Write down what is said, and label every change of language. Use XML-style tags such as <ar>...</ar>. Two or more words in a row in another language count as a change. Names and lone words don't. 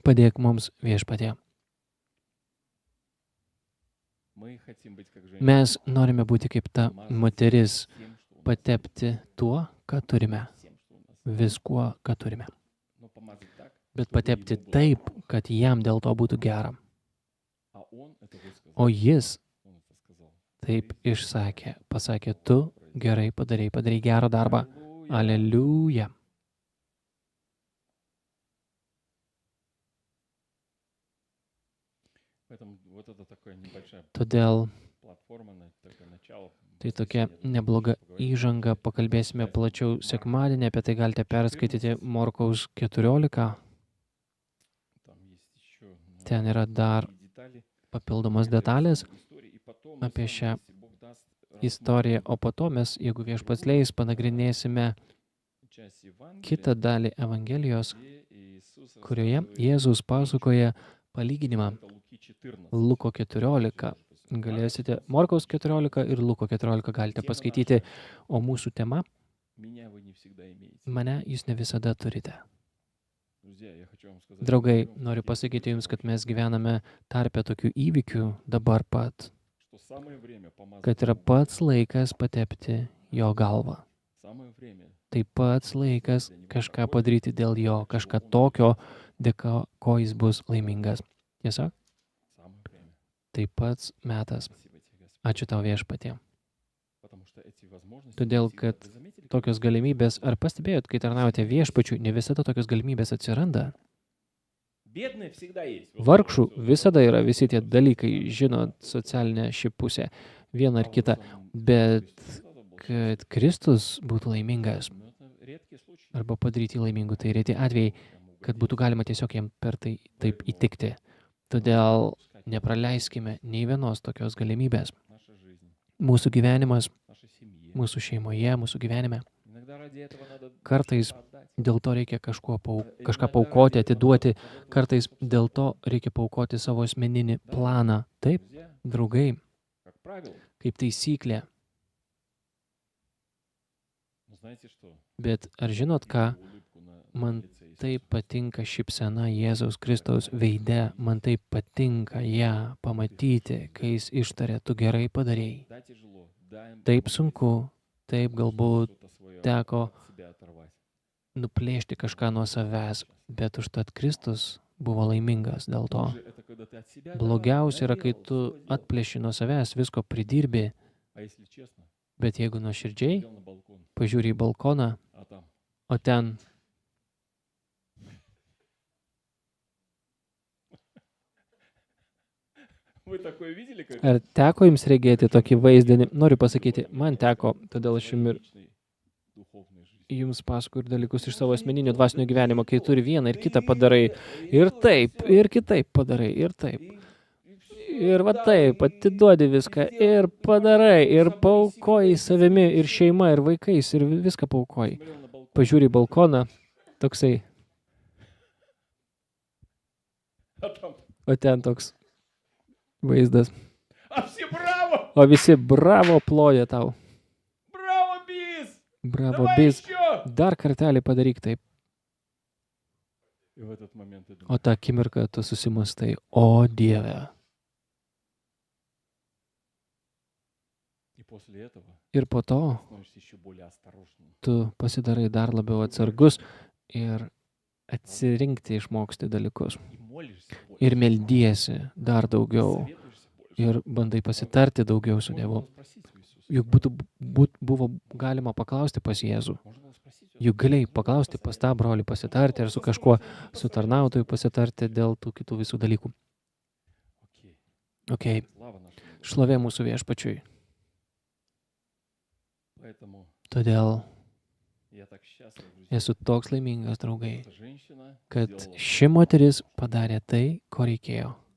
<lt>Padėk mums viešpatie.</lt> <ru>Мы хотим быть как женщина.</ru> <lt>Mes norime būti kaip ta moteris,</lt> <ru>Тем, что у нас</ru> <lt>patepti tuo, ką turime.</lt> <ru>есть, тем, что у нас есть.</ru> <lt>Viskuo, ką turime.</lt> <ru>Но помазать так,</ru> <lt>Bet</lt> <ru>чтобы</ru> <lt>patepti</lt> <ru>ему было</ru> <lt>taip,</lt> <ru>хорошо.</ru> <lt>kad jam dėl to būtų gera.</lt> <ru>А он это высказал.</ru> <lt>O jis</lt> <ru>Он это сказал.</ru> <lt>taip išsakė, pasakė, tu gerai padarei gerą darbą.</lt> <ru>Аллилуйя.</ru> <lt>Aleliuja.</lt> <ru>Поэтому вот это такая небольшая</ru> <lt>Todėl</lt> <ru>платформа, такое начало.</ru> <lt>tai tokia nebloga įžanga. Pakalbėsime plačiau sekmadienį, apie tai galite perskaityti Morkaus 14.</lt> <ru>Там есть еще</ru> <lt>Ten yra dar</lt> <ru>детали.</ru> <lt>papildomos detalės</lt> <ru>Истории. И потом мы</ru> <lt>apie</lt> <ru>с вами,</ru> <lt>šią</lt> <ru>если Бог даст,</ru> <lt>istoriją, o po to mes, jeigu viešpats leis, panagrinėsime</lt> <ru>часть Евангелия,</ru> <lt>kitą dalį Evangelijos,</lt> <ru>где Иисус</ru> <lt>kurioje</lt> <ru>рассказывает</ru> <lt>Jėzus pasakoja palyginimą</lt> <ru>это Луки 14.</ru> <lt>Luko 14. Galėsite Morkaus 14 ir Luko 14 galite paskaityti, o mūsų tema</lt> <ru>Меня вы не всегда имеете.</ru> <lt>mane jūs ne visada turite.</lt> <ru>Друзья, я хочу вам сказать,</ru> <lt>Draugai,</lt> <ru>что</ru> <lt>noriu</lt> <ru>есть</ru> <lt>pasakyti jums, kad</lt> <ru>очень</ru> <lt>mes gyvename tarpe tokių įvykių dabar pat,</lt> <ru>что самое время помазать</ru> <lt>kad yra</lt> <ru>Богу.</ru> <lt>pats laikas patepti jo galvą. Самое время. Tai pats laikas kažką padaryti dėl jo, kažką tokio, dėka ko jis bus laimingas. Tiesa?</lt> <ru>Самое время.</ru> <lt>Tai pats metas.</lt> <ru>Спасибо тебе, Господь.</ru> <lt>Ačiū tau viešpatie.</lt> <ru>Потому что эти возможности</ru> <lt>Todėl,</lt> <ru>не всегда.</ru> <lt>kad</lt> <ru>Вы заметили, как</ru> <lt>tokios galimybės, ar pastebėjot, kai tarnaujate viešpačiui, ne visada tokios galimybės atsiranda.</lt> <ru>бедные всегда есть. Вот</ru> <lt>Vargšų</lt> <ru>это всё.</ru> <lt>visada yra visi tie dalykai, žinot, socialinė ši pusė, viena</lt> <ru>А</ru> <lt>ar</lt> <ru>вот</ru> <lt>kita,</lt> <ru>сам</ru> <lt>bet</lt> <ru>Христос это был</ru> <lt>kad Kristus būtų laimingas</lt> <ru>Но это редкие случаи.</ru> <lt>arba padaryti laimingų, tai reti atvejai,</lt> <ru>Прям</ru> <lt>kad</lt> <ru>угодить.</ru> <lt>būtų galima tiesiog jam per tai taip įtikti. Todėl nepraleiskime nei vienos tokios galimybės.</lt> <ru>Наша жизнь,</ru> <lt>Mūsų gyvenimas,</lt> <ru>нашей семье.</ru> <lt>mūsų šeimoje, mūsų gyvenime.</lt> <ru>Иногда ради этого надо</ru> <lt>Kartais</lt> <ru>что-то отдать.</ru> <lt>dėl to reikia kažką</lt> <ru>Иногда</ru> <lt>paukoti,</lt> <ru>ради этого</ru> <lt>atiduoti,</lt> <ru>надо пожертвовать</ru> <lt>kartais</lt> <ru>собственным</ru> <lt>dėl to reikia paukoti savo asmeninį planą. Taip,</lt> <ru>Друзья,</ru> <lt>draugai,</lt> <ru>как правило.</ru> <lt>kaip taisyklė.</lt> <ru>Но знаете что?</ru> <lt>Bet ar žinot ką?</lt> <ru>Видя улыбку на</ru> <lt>Man</lt> <ru>лице Иисуса,</ru> <lt>taip patinka šypsena Jėzaus Kristaus veide, man taip patinka ją pamatyti, kai jis ištarė, tu gerai padarėjai.</lt> <ru>да, тяжело, да, им</ru> <lt>Taip</lt> <ru>может быть,</ru> <lt>sunku, taip galbūt</lt> <ru>что-то своё</ru> <lt>teko</lt> <ru>от себя оторвать.</ru> <lt>nuplėšti kažką nuo savęs, bet užtat Kristus buvo laimingas dėl to.</lt> <ru>Хуже это, когда ты от себя</ru> <lt>Blogiausia yra, kai</lt> <ru>наделал,</ru> <lt>tu</lt> <ru>всё сделал.</ru> <lt>atplėši nuo savęs, visko pridirbi,</lt> <ru>А если честно,</ru> <lt>bet jeigu nuoširdžiai</lt> <ru>сидел на балкон,</ru> <lt>pažiūri į balkoną,</lt> <ru>а там</ru> <lt>o ten</lt> <ru>вы такое видели, как</ru> <lt>ar teko jums regėti tokį vaizdinį? Noriu pasakyti, man teko, todėl aš jums ir</lt> <ru>личной духовной жизни.</ru> <lt>jums pasakoju ir dalykus iš savo asmeninio dvasinio gyvenimo, kai turi vieną ir kitą padarai. Ir taip, ir kitaip padarai, ir taip. Ir va taip, atiduodi viską, ir padarai, ir paukoji savimi, ir šeima, ir vaikais, ir viską paukoji.</lt> <ru>Смотрел на балкон,</ru> <lt>Pažiūri į balkoną, toksai,</lt> <ru>а там,</ru> <lt>o ten toks vaizdas.</lt> <ru>а все браво!</ru> <lt>O visi bravo ploja tau.</lt> <ru>Браво, бис!</ru> <lt>Bravo,</lt> <ru>Давай</ru> <lt>bis.</lt> <ru>еще!</ru> <lt>Dar kartelį padaryk taip.</lt> <ru>И в этот момент ты думаешь,</ru> <lt>O tą akimirką tu susimastai, o Dieve.</lt> <ru>и после этого</ru> <lt>Ir po to</lt> <ru>становишься еще более осторожным.</ru> <lt>tu pasidarai dar labiau atsargus ir atsirinkti išmoksti dalykus.</lt> <ru>И молишься больше.</ru> <lt>Ir meldiesi dar daugiau.</lt> <ru>Советуешься больше.</ru> <lt>Ir bandai pasitarti daugiau su</lt> <ru>Можно</ru> <lt>Dievu.</lt> <ru>было спросить у Иисуса.</ru> <lt>Juk buvo galima paklausti pas Jėzų.</lt> <ru>Можно было спросить у</ru> <lt>Juk galėjai paklausti pas tą brolį pasitarti ar su kažkuo, su tarnautoju pasitarti dėl tų kitų visų dalykų. Ok, šlovė mūsų viešpačiui. Todėl esu toks laimingas, draugai, kad ši moteris padarė tai, ko reikėjo.</lt>